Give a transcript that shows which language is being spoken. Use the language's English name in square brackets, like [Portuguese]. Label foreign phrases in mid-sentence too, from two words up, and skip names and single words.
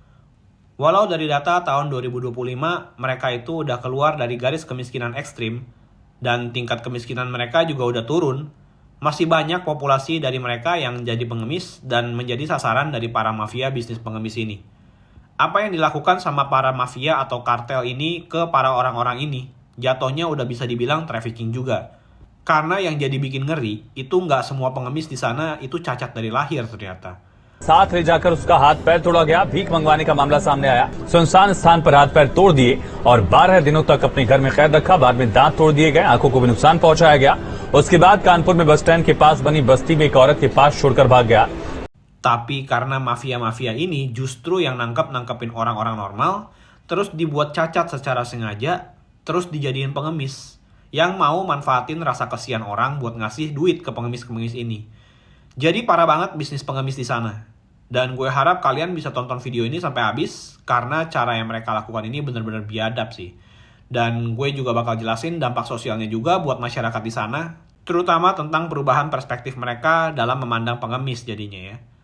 [Indonesian] Walau dari data tahun 2025, mereka itu udah keluar dari garis kemiskinan ekstrim, dan tingkat kemiskinan mereka juga udah turun, masih banyak populasi dari mereka yang jadi pengemis dan menjadi sasaran dari para mafia bisnis pengemis ini. Apa yang dilakukan sama para mafia atau kartel ini ke para orang-orang ini, jatuhnya udah bisa dibilang trafficking juga. Karena yang jadi bikin ngeri, itu nggak semua pengemis di sana itu cacat dari lahir ternyata. [Hindi] साथ ले जाकर उसका हाथ पैर तोड़ा गया। भीख मंगवाने का मामला सामने आया। सुनसान स्थान पर हाथ पैर तोड़ दिए और 12 दिनों तक अपने घर में कैद रखा। बाद में दांत तोड़ दिए गए, आंखों को भी नुकसान पहुंचाया गया। उसके बाद कानपुर में बस स्टैंड के पास बनी बस्ती में एक औरत के पास छोड़कर भाग गया। [Indonesian] Tapi karena mafia-mafia ini justru yang nangkep-nangkepin orang-orang normal, terus dibuat cacat secara sengaja, terus dijadiin pengemis, yang mau manfaatin rasa kasihan orang buat ngasih duit ke pengemis-pengemis ini. Jadi parah banget bisnis pengemis di sana. Dan gue harap kalian bisa tonton video ini sampai habis, karena cara yang mereka lakukan ini benar-benar biadab sih. Dan gue juga bakal jelasin dampak sosialnya juga buat masyarakat di sana, terutama tentang perubahan perspektif mereka dalam memandang pengemis jadinya ya.